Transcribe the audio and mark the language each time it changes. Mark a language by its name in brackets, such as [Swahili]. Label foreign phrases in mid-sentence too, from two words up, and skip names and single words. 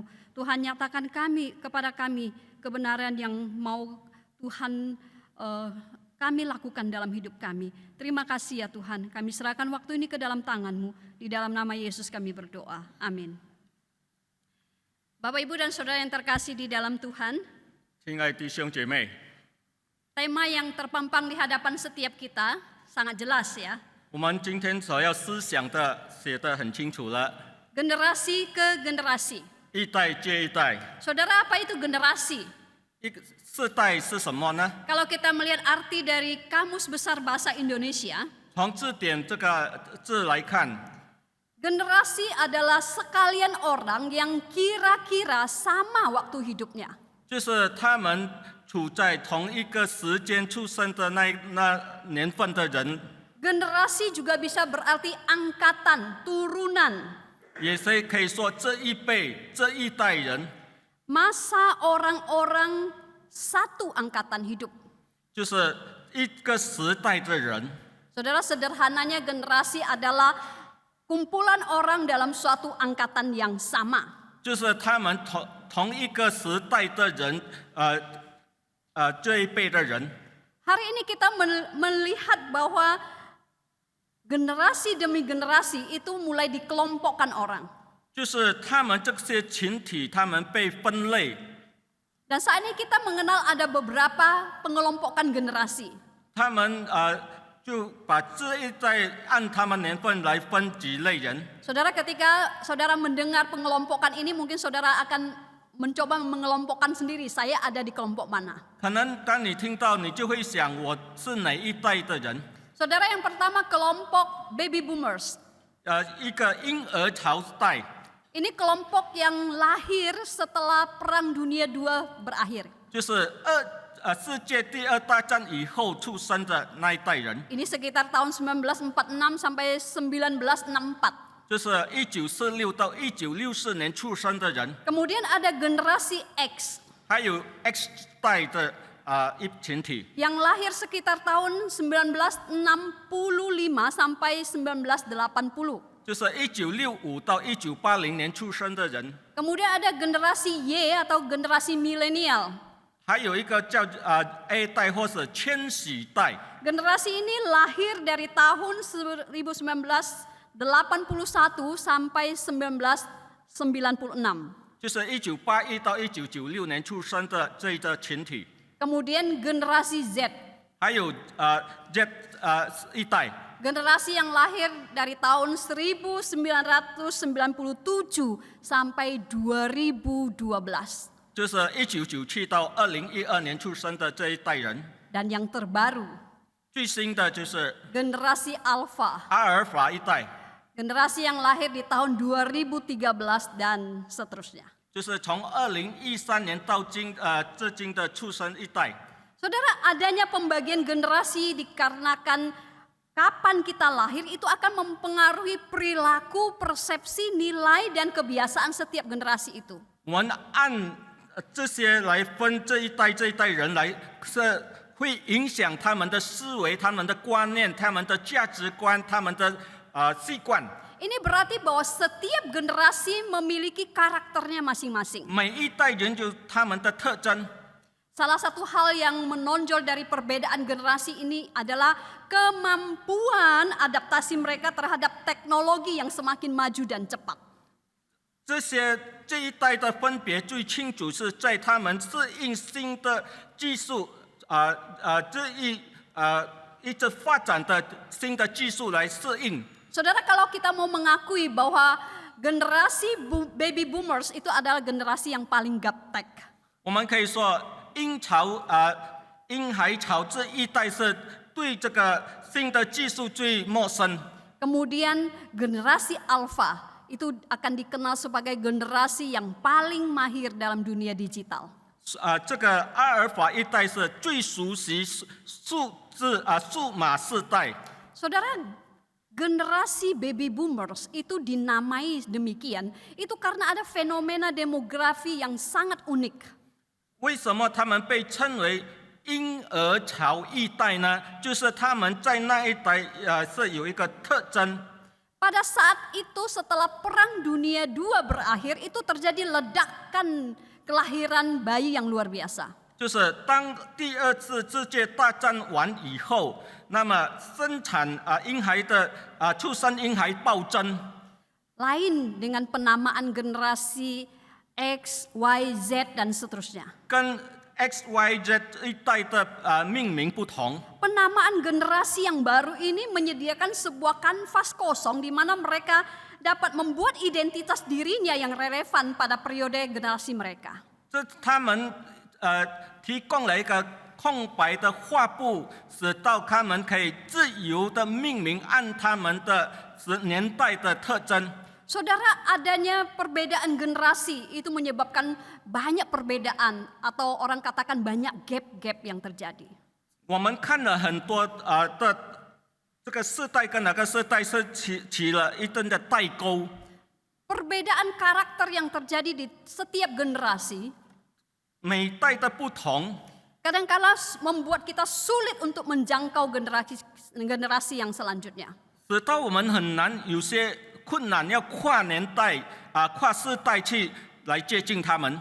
[Indonesian] Tuhan, nyatakan kepada kami kebenaran yang mau Tuhan kami lakukan dalam hidup kami. Terima kasih ya Tuhan, kami serahkan waktu ini ke dalam tangan-Mu. Di dalam nama Yesus kami berdoa, amin. Bapak, Ibu, dan Saudara yang terkasih di dalam Tuhan, [Chinese] 亲爱的弟兄姐妹， [Indonesian] tema yang terpampang di hadapan setiap kita sangat jelas ya. [Chinese] 我们今天所要思想的写得很清楚了， [Indonesian] Generasi ke generasi. [Chinese] 一代接一代。 [Indonesian] Saudara, apa itu generasi? [Chinese] 一个世代是什么呢？ [Indonesian] Kalau kita melihat arti dari Kamus Besar Bahasa Indonesia, [Chinese] 从字典这个字来看， [Indonesian] generasi adalah sekalian orang yang kira-kira sama waktu hidupnya. [Chinese] 就是他们处在同一个时间出生的那年份的人， [Indonesian] Generasi juga bisa berarti angkatan, turunan. [Chinese] 也是可以说这一辈这一代人， [Indonesian] Masa orang-orang satu angkatan hidup. [Chinese] 就是一个时代的人。 [Indonesian] Saudara, sederhananya generasi adalah kumpulan orang dalam suatu angkatan yang sama. [Chinese] 就是他们同一个时代的人，这一辈的人。 [Indonesian] Hari ini kita melihat bahwa generasi demi generasi itu mulai dikelompokkan orang. [Chinese] 就是他们这些群体，他们被分类， [Indonesian] Dan saat ini kita mengenal ada beberapa pengelompokan generasi. [Chinese] 他们就把这一代按他们年份来分几类人。 [Indonesian] Saudara, ketika saudara mendengar pengelompokan ini, mungkin saudara akan mencoba mengelompokkan sendiri, saya ada di kelompok mana. [Chinese] 可能当你听到，你就会想我是哪一代的人。 [Indonesian] Saudara, yang pertama kelompok [English] baby boomers. [Chinese] 一个婴儿潮代， [Indonesian] Ini kelompok yang lahir setelah Perang Dunia II berakhir. [Chinese] 就是世界第二大战以后出生的那一代人， [Indonesian] Ini sekitar tahun 1946 sampai 1964. [Chinese] 就是1946到1964年出生的人。 [Indonesian] Kemudian ada generasi X [Chinese] 还有 X 代的一群体， [Indonesian] yang lahir sekitar tahun 1965 sampai 1980. [Chinese] 就是1965到1980年出生的人。 [Indonesian] Kemudian ada generasi Y atau generasi milenial. [Chinese] 还有一个叫A 代或者千禧代， [Indonesian] Generasi ini lahir dari tahun 1981 sampai 1996. [Chinese] 就是1981到1996年出生的这一个群体。 [Indonesian] Kemudian generasi Z, [Chinese] 还有Z 一代， [Indonesian] generasi yang lahir dari tahun 1997 sampai 2012. [Chinese] 就是1997到2012年出生的这一代人。 [Indonesian] Dan yang terbaru, [Chinese] 最新的就是 [Indonesian] generasi Alpha, [Chinese] 阿尔法一代， [Indonesian] generasi yang lahir di tahun 2013 dan seterusnya. [Chinese] 就是从2013年到至今的出生一代。 [Indonesian] Saudara, adanya pembagian generasi dikarenakan kapan kita lahir itu akan mempengaruhi perilaku, persepsi, nilai, dan kebiasaan setiap generasi itu. [Chinese] 我们按这些来分这一代人来，是会影响他们的思维、他们的观念、他们的价值观、他们的习惯。 [Indonesian] Ini berarti bahwa setiap generasi memiliki karakternya masing-masing. [Chinese] 每一代人有他们的特征。 [Indonesian] Salah satu hal yang menonjol dari perbedaan generasi ini adalah kemampuan adaptasi mereka terhadap teknologi yang semakin maju dan cepat. [Chinese] 这一代的分别最清楚是在他们适应新的技术一直发展的新的技术来适应。 [Indonesian] Saudara, kalau kita mau mengakui bahwa generasi [English] baby boomers [Indonesian] itu adalah generasi yang paling gaptek. [Chinese] 我们可以说婴孩潮这一代是对这个新的技术最陌生。 [Indonesian] Kemudian generasi alpha itu akan dikenal sebagai generasi yang paling mahir dalam dunia digital. [Chinese] 这个阿尔法一代是最熟悉数码世代。 [Indonesian] Saudara, generasi [English] baby boomers [Indonesian] itu dinamai demikian itu karena ada fenomena demografi yang sangat unik. [Chinese] 为什么他们被称为婴儿潮一代呢？就是他们在那一代是有一个特征。 [Indonesian] Pada saat itu setelah Perang Dunia II berakhir itu terjadi ledakan kelahiran bayi yang luar biasa. [Chinese] 就是当第二次世界大战完以后，那么生产婴孩的出生婴孩暴增。 [Indonesian] Lain dengan penamaan generasi X, Y, Z dan seterusnya. [Chinese] 跟 XYZ 一代的命名不同。 [Indonesian] Penamaan generasi yang baru ini menyediakan sebuah kanvas kosong di mana mereka dapat membuat identitas dirinya yang relevan pada periode generasi mereka. [Chinese] 这他们提供了一个空白的画布，使到他们可以自由的命名按他们的年代的特征。 [Indonesian] Saudara, adanya perbedaan generasi itu menyebabkan banyak perbedaan atau orang katakan banyak gap-gap yang terjadi. [Chinese] 我们看了很多的这个世代跟哪个世代是起了一定的代沟。 [Indonesian] Perbedaan karakter yang terjadi di setiap generasi [Chinese] 每代的不同， [Indonesian] kadang-kala membuat kita sulit untuk menjangkau generasi yang selanjutnya. [Chinese] 使到我们很难有些困难，要跨年代跨世代去来接近他们。